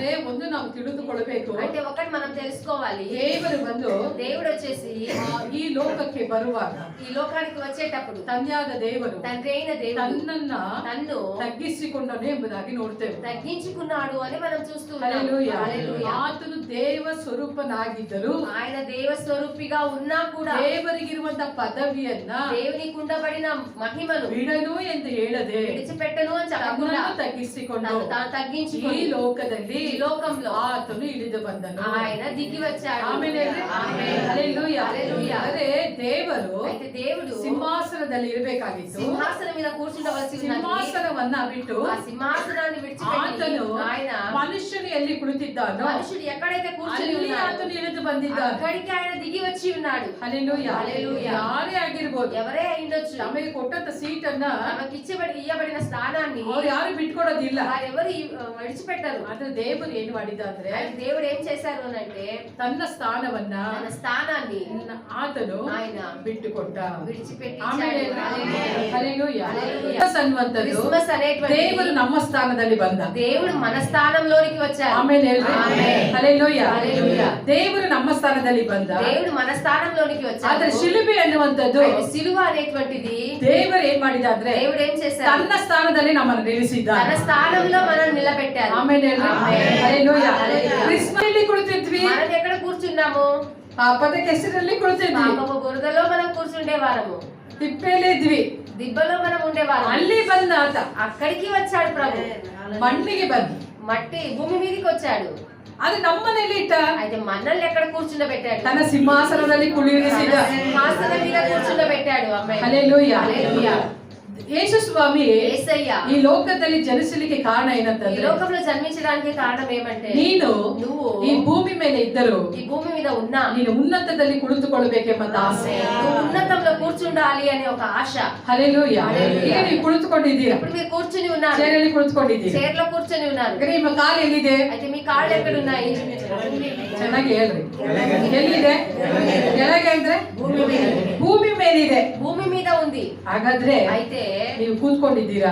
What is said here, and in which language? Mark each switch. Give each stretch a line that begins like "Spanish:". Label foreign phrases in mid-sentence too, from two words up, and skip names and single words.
Kannada: ಒಂದು ನಾವು ತಿಳಿದುಕೊಳ್ಳಬೇಕು.
Telugu: అంటే ఒకటి మనం తెలుసుకోవాలి,
Kannada: ದೇವರು ಬಂದು
Telugu: దేవుడు వచ్చేసి
Kannada: ಈ ಲೋಕಕ್ಕೆ ಬರುವಾಗ
Telugu: ఈ లోకానికి వచ్చేటప్పుడు
Kannada: ತಂದೆಯಾದ ದೇವರು
Telugu: తండ్రి అయిన దేవుడు తన్ను
Kannada: తగ్గించుకుంటాను ಎಂಬುದಾಗಿ ನೋಡ್ತೇವೆ.
Telugu: తగ్గించుకున్నాడు అని మనం చూస్తున్నాం. హల్లెలూయా. హల్లెలూయా.
Kannada: ಆತನು ದೇವ ಸ್ವರೂಪನಾಗಿದ್ದರು,
Telugu: ఆయన దేవ స్వరూపిగా ఉన్నా కూడా
Kannada: ದೇವರಿಗಿರುವಂತ ಪದವಿಯನ್ನ
Telugu: దేవునికి ఉండబడిన మహిమను
Kannada: ಬಿಡನು ಎಂದು ಹೇಳದೆ
Telugu: విడిచిపెట్టను అని చెప్పకుండా
Kannada: ತನ್ನನ್ನು ತಗ್ಗಿಸಿಕೊಂಡು
Telugu: తాను తగ్గించుకొని
Kannada: ಈ ಲೋಕದಲ್ಲಿ
Telugu: ఈ లోకంలో
Kannada: ಆತನು ಇಳಿದು ಬಂದನು.
Telugu: ఆయన దిగి వచ్చాడు.
Kannada: ಆಮೇಲೆ
Telugu: ఆమేన్. హల్లెలూయా. హల్లెలూయా.
Kannada: ಅದೇ ದೇವರು
Telugu: అయితే దేవుడు
Kannada: ಸಿಂಹಾಸನದಲ್ಲಿ ಇರಬೇಕಾಗಿತ್ತು.
Telugu: సింహాసనం మీద కూర్చుండవలసి ఉన్నది.
Kannada: ಸಿಂಹಾಸನವನ್ನ ಬಿಟ್ಟು
Telugu: ఆ సింహాసనాన్ని విడిచిపెట్టి
Kannada: ಆತನು
Telugu: ఆయన
Kannada: ಮನುಷ್ಯನು ಎಲ್ಲಿ ಕುಳಿತಿದ್ದಾನೋ
Telugu: మనుషుడు ఎక్కడైతే కూర్చుని
Kannada: ಅಲ್ಲಿ
Telugu: ఉన్నాడో
Kannada: ಆತನು ಇಳಿದು ಬಂದಿದ್ದಾನೆ.
Telugu: అక్కడికి ఆయన దిగి వచ్చి ఉన్నాడు.
Kannada: ಹಲ್ಲೆಲೂಯಾ.
Telugu: హల్లెలూయా.
Kannada: ಯಾರೇ ಆಗಿರ್ಬೋದು,
Telugu: ఎవరే అయ్యుండొచ్చు,
Kannada: ನಮಗೆ ಕೊಟ್ಟಂತ ಸೀಟನ್ನ
Telugu: తమకి ఇయ్యబడిన స్థానాన్ని
Kannada: ಅವ್ರು ಯಾರು ಬಿಟ್ಕೊಡೋದಿಲ್ಲ.
Telugu: వారెవరు విడిచిపెట్టరు.
Kannada: ಆದ್ರೆ ದೇವರು ಏನು ಮಾಡಿದ ಅಂದ್ರೆ
Telugu: ఆయన దేవుడు ఏం చేశారు అని అంటే
Kannada: ತನ್ನ ಸ್ಥಾನವನ್ನ
Telugu: తన స్థానాన్ని
Kannada: ಆತನು
Telugu: ఆయన
Kannada: ಬಿಟ್ಟುಕೊಟ್ಟ.
Telugu: విడిచిపెట్టి
Kannada: ಆಮೇಲೆ ಹಲ್ಲೆಲೂಯಾ.
Telugu: హల్లెలూయా.
Kannada: ಕ್ರಿಸ್ಮಸ್ ಅನ್ನುವಂಥದ್ದು
Telugu: క్రిస్మస్ అనేటువంటి
Kannada: ದೇವರು ನಮ್ಮ ಸ್ಥಾನದಲ್ಲಿ ಬಂದ.
Telugu: దేవుడు మన స్థానంలోనికి వచ్చారు.
Kannada: ಆಮೇಲೆ ಹಲ್ಲೆಲೂಯಾ.
Telugu: హల్లెలూయా.
Kannada: ದೇವರು ನಮ್ಮ ಸ್ಥಾನದಲ್ಲಿ ಬಂದ.
Telugu: దేవుడు మన స్థానంలోనికి వచ్చారు.
Kannada: ಆದ್ರೆ ಶಿಲುಬೆ ಅನ್ನುವಂಥದ್ದು
Telugu: సిలువ అనేటువంటిది
Kannada: ದೇವರು ಏನ್ ಮಾಡಿದ ಅಂದ್ರೆ
Telugu: దేవుడు ఏం చేశారు,
Kannada: ತನ್ನ ಸ್ಥಾನದಲ್ಲಿ ನಮ್ಮನ್ನು ನಿಲ್ಲಿಸಿದ್ದ.
Telugu: తన స్థానంలో మనం నిలబెట్టారు.
Kannada: ಆಮೇಲೆ ಹಲ್ಲೆಲೂಯಾ.
Telugu: హల్లెలూయా.
Kannada: ಕ್ರಿಸ್ಮಸ್ ಅಲ್ಲಿ ಕುಳಿತಿದ್ವಿ,
Telugu: మనం ఎక్కడ కూర్చున్నాము,
Kannada: ಪಾಪದ ಕೆಸರಲ್ಲಿ ಕುಳಿತಿದ್ವಿ,
Telugu: పాపపు బురదలో మనం కూర్చుండేవారము,
Kannada: ತಿಪ್ಪೆಯಲ್ಲಿ ಇದ್ವಿ,
Telugu: దిబ్బలో మనం ఉండేవారం.
Kannada: ಅಲ್ಲಿ ಬಂದ ಆತ
Telugu: అక్కడికి వచ్చాడు ప్రభు,
Kannada: ಮಣ್ಣಿಗೆ ಬಂದ.
Telugu: మట్టి భూమి మీదకి వచ్చాడు.
Kannada: ಅದು ನಮ್ಮನೆಯಲ್ಲಿ ಇಟ್ಟ,
Telugu: అయితే మనల్ని ఎక్కడ కూర్చుండబెట్టాడు,
Kannada: ತನ್ನ ಸಿಂಹಾಸನದಲ್ಲಿ ಕುಳ್ಳಿರಿಸಿದ.
Telugu: సింహాసనం మీద కూర్చుండబెట్టాడు. అమ్మాయి
Kannada: ಹಲ್ಲೆಲೂಯಾ.
Telugu: హల్లెలూయా.
Kannada: ಯೇಸು ಸ್ವಾಮಿ
Telugu: యేసయ్య
Kannada: ಈ ಲೋಕದಲ್ಲಿ ಜನಿಸಲಿಕ್ಕೆ ಕಾರಣ
Telugu: ఈ
Kannada: ಏನಂತಂದ್ರೆ
Telugu: లోకంలో జన్మించడానికి కారణం ఏమంటే
Kannada: ನೀನು
Telugu: నువ్వు
Kannada: ಈ ಭೂಮಿ ಮೇಲೆ ಇದ್ದರು
Telugu: ఈ భూమి మీద ఉన్నా
Kannada: ನೀನು ಉನ್ನತದಲ್ಲಿ ಕುಳಿತುಕೊಳ್ಳಬೇಕೆಂಬ ಆಸೆ.
Telugu: నువ్వు ఉన్నతంలో కూర్చుండాలి అనే ఒక ఆశ.
Kannada: ಹಲ್ಲೆಲೂಯಾ. ಈಗ ನೀವು ಕುಳಿತುಕೊಂಡಿದ್ದೀರಾ,
Telugu: ఇప్పుడు మీరు కూర్చుని ఉన్నారు,
Kannada: ಚೇರಲ್ಲಿ ಕುಳಿತುಕೊಂಡಿದ್ದೀರಾ.
Telugu: చైర్ లో కూర్చుని ఉన్నారు.
Kannada: ಈಗ ನಿಮ್ಮ ಕಾಲು ಎಲ್ಲಿದೆ?
Telugu: అయితే మీ కాళ్ళు ఎక్కడ ఉన్నాయి?
Kannada: ಚೆನ್ನಾಗಿ ಹೇಳ್ರಿ. ಎಲ್ಲಿದೆ? ಕೆಳಗೆ ಅಂದ್ರೆ ಭೂಮಿ ಮೇಲಿದೆ.
Telugu: భూమి మీద ఉంది.
Kannada: ಹಾಗಾದ್ರೆ
Telugu: అయితే
Kannada: ನೀವು ಕೂತ್ಕೊಂಡಿದ್ದೀರಾ